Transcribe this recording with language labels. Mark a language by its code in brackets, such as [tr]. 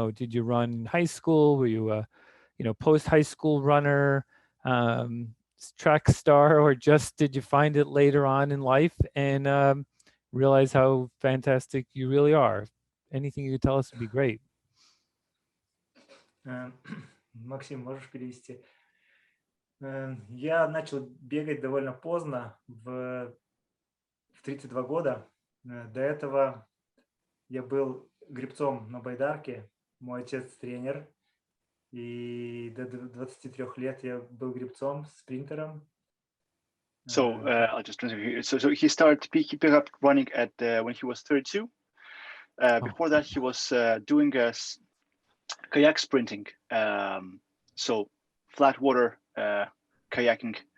[en] Did you run in high school? Were you a, post-high school runner, track star, or just did you find it later on in life and realize how fantastic you really are? Anything you could tell us would be great. [ru] Максим, можешь перевести? Я начал бегать довольно поздно, в 32 года. До этого я был гребцом на байдарке. Мой отец тренер. И до 23 лет я был гребцом, спринтером. [en] So I'll just translate here. So he started picking up running at when he was 32. Before that, he was doing kayak sprinting. So flat water kayaking.